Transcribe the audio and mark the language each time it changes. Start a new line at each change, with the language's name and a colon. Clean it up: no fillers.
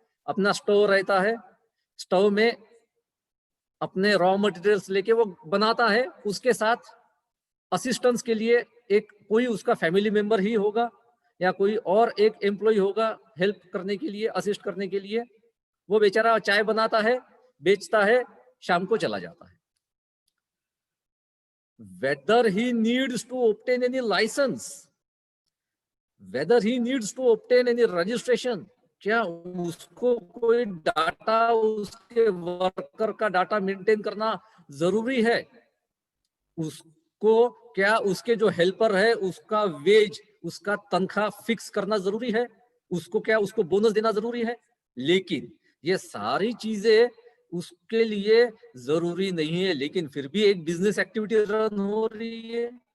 Hindi: अपना स्टोव रहता है, स्टोव में अपने रॉ मटेरियल्स लेके वो बनाता है. उसके साथ असिस्टेंस के लिए एक कोई उसका फैमिली मेंबर ही होगा या कोई और एक एम्प्लॉय होगा हेल्प करने के लिए, असिस्ट करने के लिए. वो बेचारा चाय बनाता है, बेचता है, शाम को चला जाता है.
English: Whether he needs to obtain any license, whether he needs to obtain any registration,
Hindi: क्या उसको कोई डाटा, उसके वर्कर का डाटा मेंटेन करना जरूरी है? उसको क्या उसके जो हेल्पर है उसका वेज, उसका तनख्वाह फिक्स करना जरूरी है? उसको क्या उसको बोनस देना जरूरी है? लेकिन ये सारी चीजें उसके लिए जरूरी नहीं है, लेकिन फिर भी एक बिजनेस एक्टिविटी रन हो रही है.